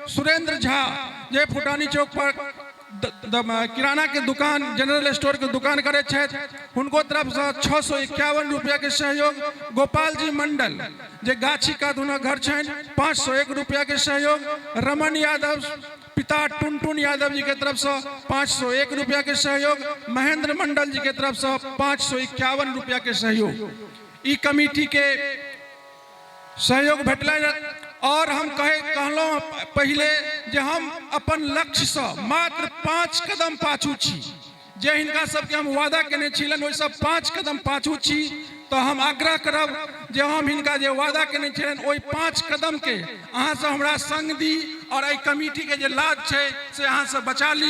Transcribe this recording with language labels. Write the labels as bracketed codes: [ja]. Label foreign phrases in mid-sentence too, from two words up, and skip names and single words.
[mai] सुरेंद्र झा जे फुटानी चौक पर किराना के दुकान जनरल स्टोर के दुकान करे छथि उनको तरफ से 651 रुपया के सहयोग। गोपाल जी मंडल जे गाछी का दोनों घर छनि 501 रुपया के सहयोग। रमन यादव पिता टुनटुन यादव जी के तरफ से 501 रुपया के सहयोग। महेंद्र मंडल जी के तरफ से 551 रुपया के सहयोग। ई कमेटी के सहयोग भेटल। और हम कहलहुँ पहले जे हम अपन लक्ष्य से मात्र 5 कदम पाछू छी जे हिनका सबके हम वादा केने छिलन ओहि सब 5 कदम पाछू छी। तो हम आग्रह करब जे हम हिनका जे वादा केने छिलन ओहि 5 कदम के अहाँ सब हमरा संग दी और एहि कमेटी के जे लाभ छै से अहाँ सब बचा ली।